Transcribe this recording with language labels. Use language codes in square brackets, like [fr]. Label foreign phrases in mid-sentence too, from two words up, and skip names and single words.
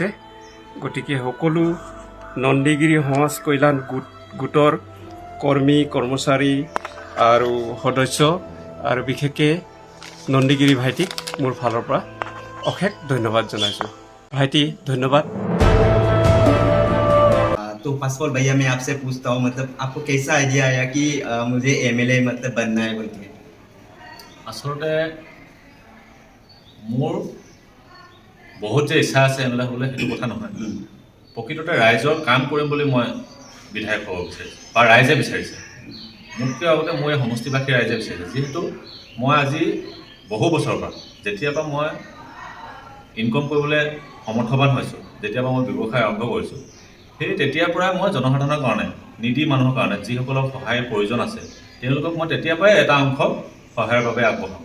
[as] গতিকে সকলো নন্দীগিৰি সমাজ কল্যাণ গোটৰ কৰ্মী কৰ্মচাৰী আৰু সদস্য আৰু বিশেষকৈ নন্দীগিৰি ভাইটিক মোৰ ফালৰ পৰা অশেষ ধন্যবাদ জনাইছোঁ। ভাইটি ধন্যবাদ। [hi] तो [en] first of all [hi] भैया मैं आपसे पूछता हूँ, मतलब आपको कैसा आइडिया आया कि मुझे एमएलए मतलब बनना है बोल के? [as] আচলতে মোৰ বহুত যে ইচ্ছা আছে এমএলএ হ'বলৈ সেইটো কথা নহয়। প্ৰকৃততে ৰাইজৰ কাম কৰিম বুলি মই বিধায়ক হ'ব বিচাৰিছোঁ বা ৰাইজে বিচাৰিছে। মোতকৈ আগতে মই সমষ্টিবাসী ৰাইজে বিচাৰিছে। যিহেতু মই আজি বহু বছৰৰ পৰা যেতিয়াৰ পৰা মই ইনকম কৰিবলৈ সমৰ্থবান হৈছোঁ, যেতিয়াৰ পৰা মই ব্যৱসায় আৰম্ভ কৰিছোঁ, সেই তেতিয়াৰ পৰাই মই জনসাধাৰণৰ কাৰণে, নিডি মানুহৰ কাৰণে, যিসকলক সহায়ৰ প্ৰয়োজন আছে, তেওঁলোকক মই তেতিয়াৰ পৰাই এটা অংশ সহায়ৰ বাবে আগবঢ়াওঁ।